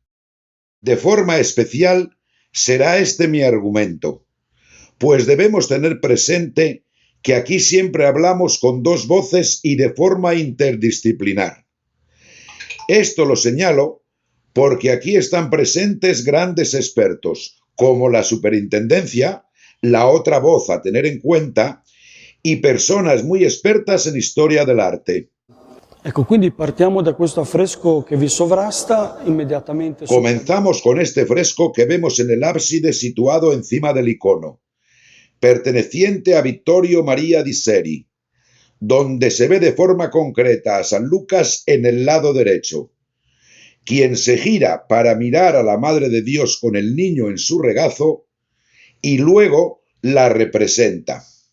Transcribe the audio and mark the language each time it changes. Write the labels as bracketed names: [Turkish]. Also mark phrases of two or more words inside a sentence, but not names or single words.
[Spanish] De forma especial será este mi argumento, pues debemos tener presente que aquí siempre hablamos con dos voces y de forma interdisciplinar. Esto lo señalo porque aquí están presentes grandes expertos, como la superintendencia, la otra voz a tener en cuenta, y personas muy expertas en historia del arte. [Italian] Ecco, quindi partiamo da questo affresco che vi sovrasta immediatamente. [Spanish] Comenzamos con este fresco que vemos en el ábside situado encima del icono, perteneciente a Vittorio Maria di Seri, donde se ve de forma concreta a San Lucas en el lado derecho, quien se gira para mirar a la Madre de Dios con el niño en su regazo y luego la representa.